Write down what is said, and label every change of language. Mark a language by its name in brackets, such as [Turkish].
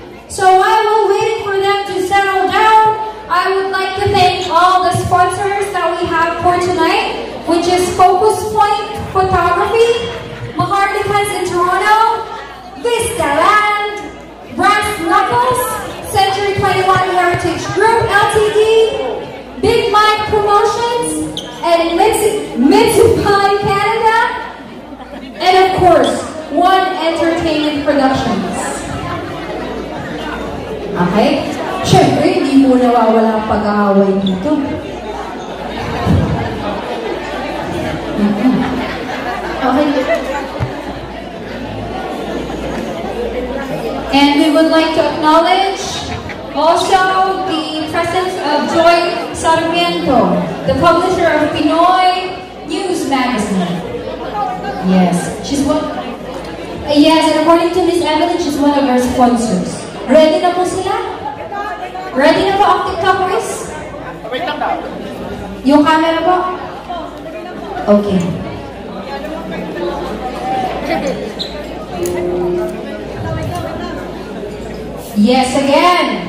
[English] So while we're waiting for them to settle down, I would like to thank all the sponsors that we have for tonight, which is Focus Point Photography, Maharlikans in Toronto, Vista Land, Brass Knuckles, Century 21 Heritage Group Ltd, Big Mike Promotions, and Mitsubishi Canada, and of course, One Entertainment Productions. Okay? [Filipino] Siyempre, hindi mo nawawala ang pag-aaway dito. [English] Okay. And we would like to acknowledge also the presence of Joy Sarmiento, the publisher of Pinoy News Magazine. Yes, she's one. Yes, and according to Miss Evelyn, she's one of our sponsors. [Filipino] Ready na po sila? Ready na po ang TikTokers? Wait lang daw. Yung camera po? Okay. [English] Yes, again.